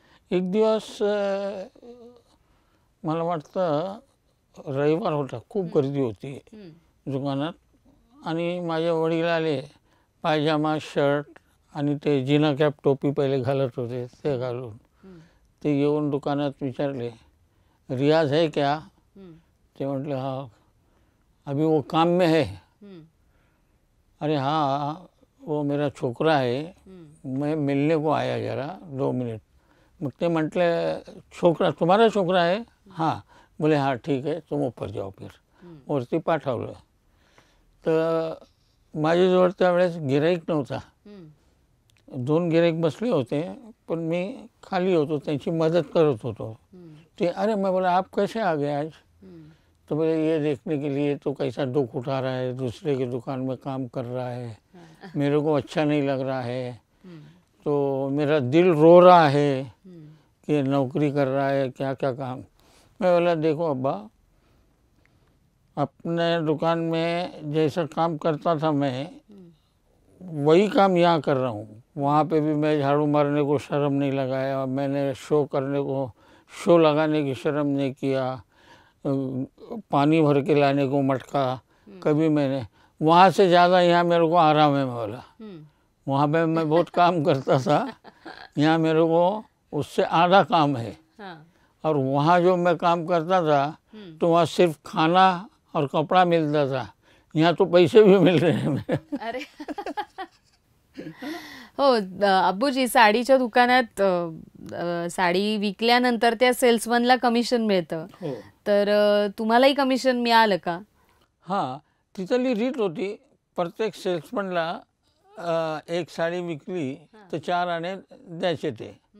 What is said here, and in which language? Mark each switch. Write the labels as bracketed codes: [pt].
[mr] एक दिवस मला वाटतं रविवार होता, खूप गर्दी होती दुकानात आणि माझे वडील आले. पायजामा, शर्ट आणि ते जिना कॅप टोपी पहिले घालत होते, ते घालून ते येऊन दुकानात विचारले, [hi] रियाज है क्या? [mr] ते म्हटले [hi] हाँ. अभी वो काम में है? अरे हाँ, वो मेरा छोकरा है, मैं मिलने को आया जरा 2 मिनट. [mr] मग ते म्हटले, [hi] छोकरा तुम्हारा छोकरा है? हाँ. बोले हाँ ठीक है, तुम ऊपर जाओ. [mr] फिर वरती पाठवलं. तर माझ्याजवळ त्यावेळेस गिऱ्हाईक नव्हता. 2 गिऱ्हाईक बसले होते, पण मी खाली होतो, त्यांची मदत करत होतो. [hi] ते अरे मैं बोला आप कैसे आ गए आज? तो बोले ये देखने के लिए तो कैसा दुख उठा रहा है, दूसरे की दुकान में काम कर रहा है, मेरे को अच्छा नहीं लग रहा है, तो मेरा दिल रो रहा है कि नौकरी कर रहा है, क्या क्या काम. मैं बोला देखो अब्बा, अपने दुकान में जैसा काम करता था मैं, वही काम यहाँ कर रहा हूँ. वहाँ पे भी मैं झाड़ू मारने को शर्म नहीं लगाया, मैंने शो लगाने की शर्म नहीं किया, पानी भर के लाने को मटका कभी मैंने. वहाँ से ज़्यादा यहाँ मेरे को आराम है. मैं बोला वहाँ पे मैं बहुत काम करता था, यहाँ मेरे को उससे आधा काम है. और वहाँ जो मैं काम करता था तो वहाँ सिर्फ खाना और कपड़ा मिलता था, यहाँ तो पैसे भी मिल रहे हैं. [mr] अरे हो अब्बूजी, साडीच्या दुकानात साडी विकल्यानंतर त्या सेल्समनला कमिशन मिळतं. तर तुम्हालाही कमिशन मिळालं का? हां, तिथली रीत होती, प्रत्येक सेल्समनला एक साडी विकली तर 4 आणे द्यायचे ते.